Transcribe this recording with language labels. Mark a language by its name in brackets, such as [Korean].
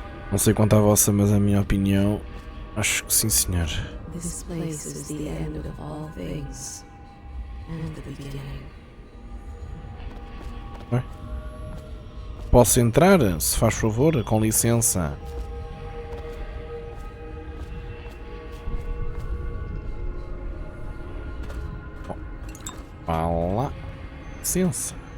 [Portuguese] Não sei quanto à vossa, mas a minha opinião, acho que sim, senhor. [English] This place is the end of all things, and the beginning. [Portuguese] Bem. Posso entrar, se faz favor, com licença. Vá lá, licença.